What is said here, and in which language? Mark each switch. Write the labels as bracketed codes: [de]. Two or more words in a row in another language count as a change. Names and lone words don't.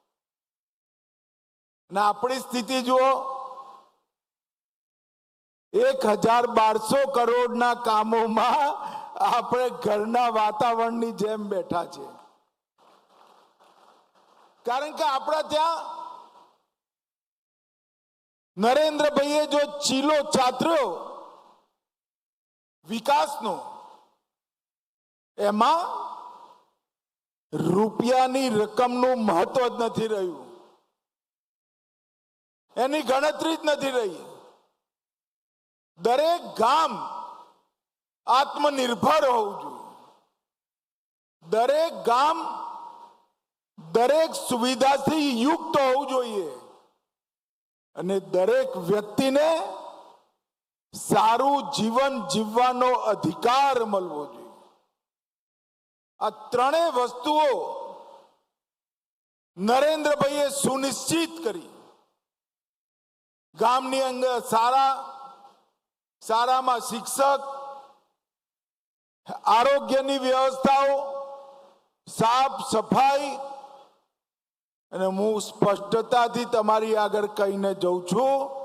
[gu] ને આપણી સ્થિતિ જુઓ, 1200 કરોડ ના કામોમાં આપણે ઘરના વાતાવરણ ની જેમ બેઠા છે। કારણ કે આપડા ત્યાં નરેન્દ્રભાઈએ જો ચીલો ચાતર્યો વિકાસનો, એમાં રૂપિયાની રકમનું મહત્વ જ નથી રહ્યું, એની ગણતરી જ નથી રહી। દરેક ગામ આત્મનિર્ભર હોવું જોઈએ, દરેક ગામ દરેક સુવિધાથી યુક્ત હોવું જોઈએ અને દરેક વ્યક્તિ ને સારું જીવન જીવવાનો અધિકાર મળવો જોઈએ। આ ત્રણેય વસ્તુઓ નરેન્દ્રભાઈએ સુનિશ્ચિત કરી। ગામની અંદર સારામાં શિક્ષક, આરોગ્યની વ્યવસ્થાઓ, સાફ સફાઈ, અને હું સ્પષ્ટતાથી તમારી આગળ કહીને જઉં છું